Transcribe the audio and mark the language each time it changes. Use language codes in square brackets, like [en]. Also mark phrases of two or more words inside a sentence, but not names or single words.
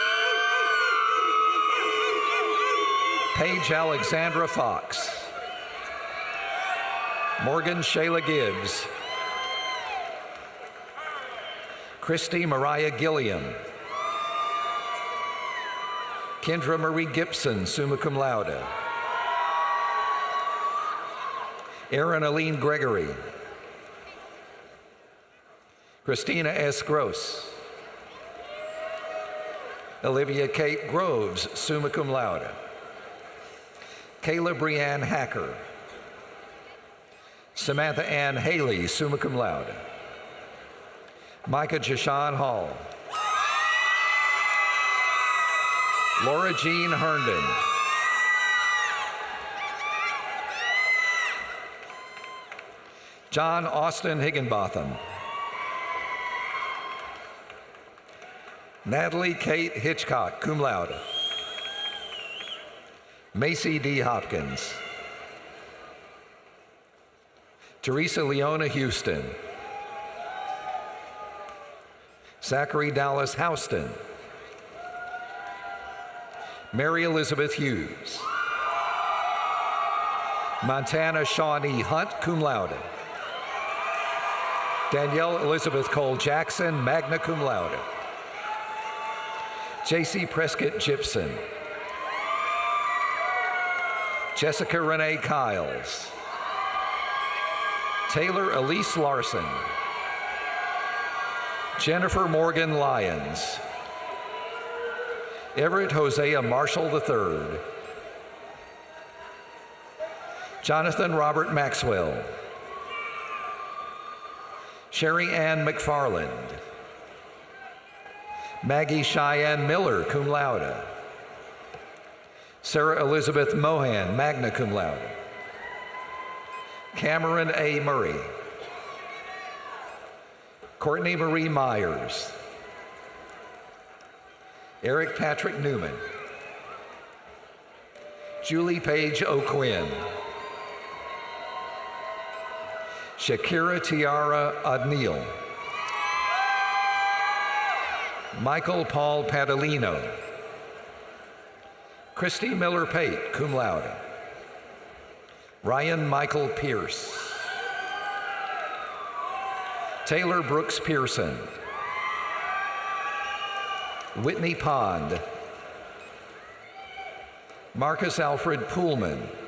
[en] Paige Alexandra Fox. Morgan Shayla Gibbs. Christy Mariah Gilliam. Kendra Marie Gibson, [la] summa cum laude. [en] Erin Aline Gregory. Christina S. Gross. Olivia Kate Groves, [la] summa cum laude. [en] Kayla Brianne Hacker. Samantha Ann Haley, [la] summa cum laude. [en] Micah Jashawn Hall. Laura Jean Herndon. John Austin Higginbotham. Natalie Kate Hitchcock, [la] cum laude. [en] Macy D. Hopkins. Teresa Leona Houston. Zachary Dallas Houston. Mary Elizabeth Hughes. Montana Shawnee Hunt, [la] cum laude. [en] Danielle Elizabeth Cole Jackson, [la] magna cum laude. [en] J.C. Prescott Gibson. Jessica Renee Kiles. Taylor Elise Larson. Jennifer Morgan Lyons. Everett Hosea Marshall III. Jonathan Robert Maxwell. Sherry Ann McFarland. Maggie Cheyenne Miller, [la] cum laude. [en] Sarah Elizabeth Mohan, [la] magna cum laude. [en] Cameron A. Murray. Courtney Marie Myers. Eric Patrick Newman. Julie Page O'Quinn. Shakira Tiara O'Neill. Michael Paul Padalino. Christy Miller Pate, [la] cum laude. [en] Ryan Michael Pierce. Taylor Brooks Pearson. Whitney Pond. Marcus Alfred Poolman.